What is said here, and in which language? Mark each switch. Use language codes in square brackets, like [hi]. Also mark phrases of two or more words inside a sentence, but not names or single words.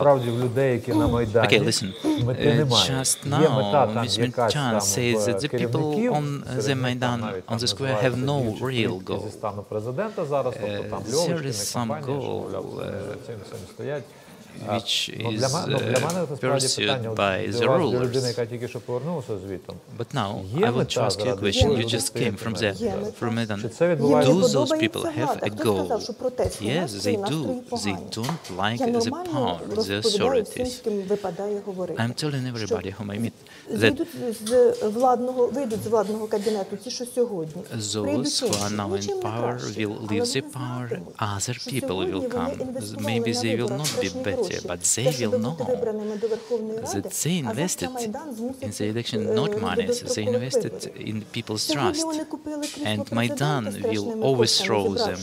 [en] Okay, listen. Just now, Ms. Mintan says that the people on the Maidan, on the square, have no real goal. There is some goal. which [uk] Для [en] is [uk] мене це справді питання [en] pursued by [uk] для [en] the [uk] вас, для людини, [en] rulers. [uk] яка тільки що повернулася звідти. [en] But now [uk] Є [en] I want to [uk] мета [en] ask you a [uk] заради [en] question. [uk] якої [en] You [uk] люди [en] just [uk] стоять [en] came from [uk] на [en] there, [uk] Майдані? [en] from Maidan. [uk] Чи це [en] Do [uk] відбувається? [en] those people have a goal? Yes, they do. They don't like the power, the authorities. I'm telling everybody whom I meet that [uk] вийдуть з владного кабінету ті, що сьогодні. [en] those who are now in power will leave the power, other people will come. Maybe they will not be better, but they will know that they invested in the election not money, they invested in people's trust. And Maidan will overthrow them.